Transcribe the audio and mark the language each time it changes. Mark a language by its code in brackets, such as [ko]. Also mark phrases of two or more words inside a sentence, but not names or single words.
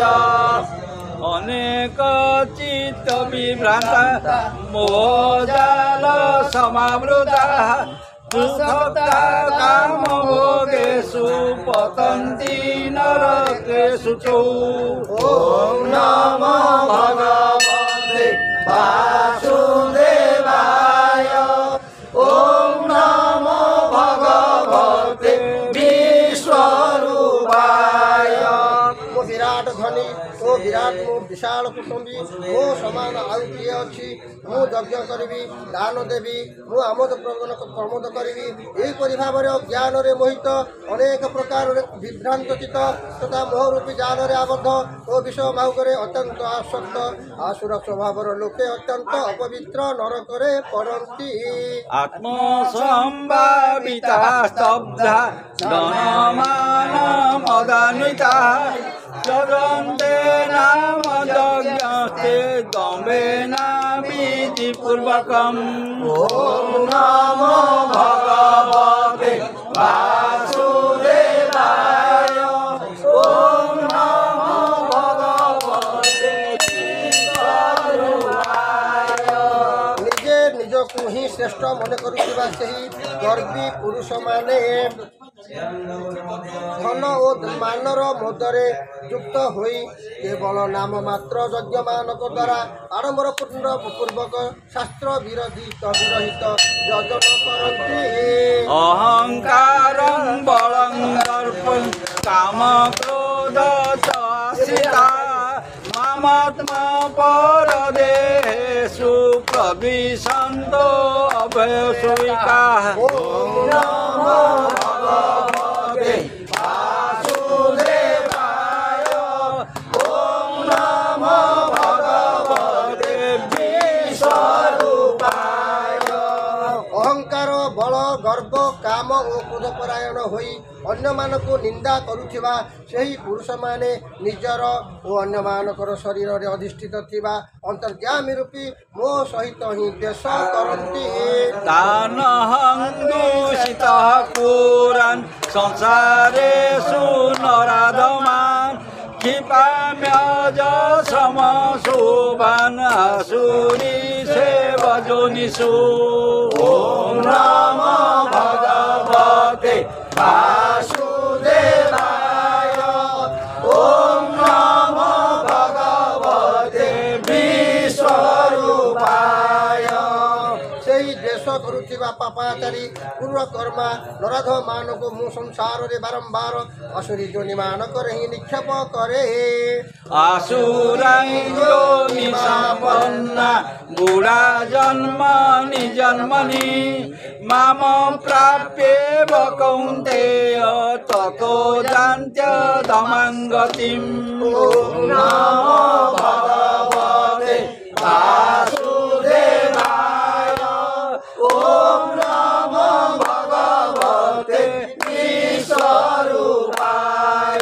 [sa] अनेक चित्त विभ्रान्ता मोहजाल समावृता दुःखता कामभोगेषु पतन्ति नरकेषु च ॐ नमो भगवते वासुदेवाय ॐ नमो भगवते विश्वरूपाय [or] ମୋ ବିରାଟ ଧନୀ ଓ ବିରାଟ ମୋ ବିଶାଳ କୁଟୁମ୍ବୀ ମୋ ସମାନ ଆଉ କିଏ ଅଛି? ମୁଁ ଯଜ୍ଞ କରିବି, ଦାନ ଦେବି, ମୁଁ ଆମୋଦ ପ୍ରମୋଦ କରିବି। ଏହିପରି ଭାବରେ ଅଜ୍ଞାନରେ ମୋହିତ ଅନେକ ପ୍ରକାରରେ ବିଭ୍ରାନ୍ତ ଚିତ୍ତ ତଥା ମୋହରୂପୀ ଜାଲରେ ଆବଦ୍ଧ ଓ ବିଷୟ ମାହୁକରେ ଅତ୍ୟନ୍ତ ଆସକ୍ତ ଆସୁର ସ୍ୱଭାବର ଲୋକେ ଅତ୍ୟନ୍ତ ଅପବିତ୍ର ନରକରେ ପଡ଼ନ୍ତି। [sa] आत्मसंभाविता स्तब्धा धनमान मदान्विता जगन्ते नाम यज्ञस्ते दम्भेन विधिपूर्वकम् ॐ नमो भगवते वासुदेवाय ॐ नमो भगवते विश्वरूपाय [or] ନିଜେ ନିଜକୁ ହିଁ ଶ୍ରେଷ୍ଠ ମନେ କରୁଥିବା ସେହି ଗର୍ବୀ ପୁରୁଷମାନେ ଧନ ଓ ମାନର ମୋଦରେ ଯୁକ୍ତ ହୋଇ କେବଳ ନାମ ମାତ୍ର ଯଜ୍ଞମାନଙ୍କ ଦ୍ୱାରା ଆଡ଼ମ୍ବର ପୂର୍ବକ ଶାସ୍ତ୍ର ବିରୋଧିତ ଯଜନ କରନ୍ତି। [sa] अहंकारं बलं दर्पं काम क्रोध च आश्रिता ममात्मा परदेहेषु प्रविशन्तो अभयसुविका ओम नमो भगवते वासुदेवाय ओम नमो भगवते विश्वरूपाय [or] ଅହଂକାର ବଳ ଗର୍ବ କାମ ଓ କ୍ରୋଧପରାୟଣ ହୋଇ ଅନ୍ୟମାନଙ୍କୁ ନିନ୍ଦା କରୁଥିବା ସେହି ପୁରୁଷ ମାନେ ନିଜର ଓ ଅନ୍ୟମାନଙ୍କର ଶରୀର ରେ ଅଧିଷ୍ଠିତ ଥିବା ଅନ୍ତର୍ଯ୍ୟାମୀ ରୂପୀ ମୋ ସହିତ ହିଁ ଦେଶ କରନ୍ତି [sa] तानहं दूषितः पुरान् संसारेषु नराधमान् क्षिपाम्यज समशोभान् आसुरी सेवजोनिषु ॐ नमो भगवते वासुदेवाय ओम नमो भगवते विश्वरूपाय [or] ସେହି ଦେଶ କରୁଥିବା ପାପାଚାରୀ ପୂର୍ବ କର୍ମା ନରାଧ ମାନଙ୍କୁ ମୁଁ ସଂସାର ରେ ବାରମ୍ବାର ଅସୁରୀ ଯୋନି ମାନଙ୍କ ରହି ନିକ୍ଷେପ କରେ [sa] आसुरायोनिसम्पन्ना बुढा जन्मनि जन्मनि माम प्राप्येव कौन्तेय ततो जान्त्यधमां गतिम् ॐ नमो भगवते वासुदेवाय ॐ नमो भगवते विश्वरूपाय